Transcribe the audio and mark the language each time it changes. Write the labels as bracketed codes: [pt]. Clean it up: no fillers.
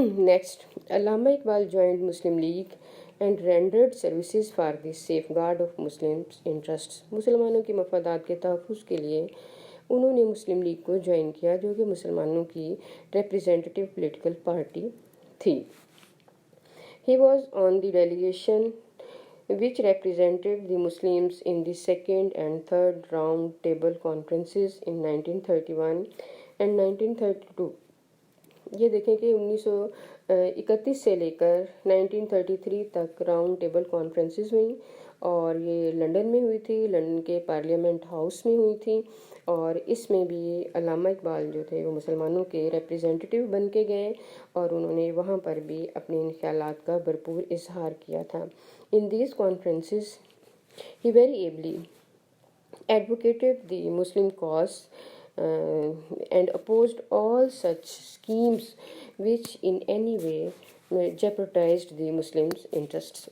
[en] Next, Allama Iqbal joined Muslim League and rendered services for the safeguard of Muslims' interests۔ [ur] مسلمانوں کے مفادات کے تحفظ کے لیے انہوں نے مسلم لیگ کو جوائن کیا جو کہ مسلمانوں کی ریپریزنٹیٹیو پولیٹیکل پارٹی تھی. [en] He was on the delegation which represented the Muslims in the second and third round table conferences in 1931 and 1932. [ur] یہ دیکھیں کہ 1931 سے لے کر 1933 تک راؤنڈ ٹیبل کانفرنسز ہوئیں اور یہ لنڈن میں ہوئی تھی، لنڈن کے پارلیمنٹ ہاؤس میں ہوئی تھی، اور اس میں بھی علامہ اقبال جو تھے وہ مسلمانوں کے ریپریزنٹیٹیو بن کے گئے اور انہوں نے وہاں پر بھی اپنے ان خیالات کا بھرپور اظہار کیا تھا. [en] In these conferences he very ably advocated the Muslim cause and opposed all such schemes which in any way jeopardized the Muslims' interests.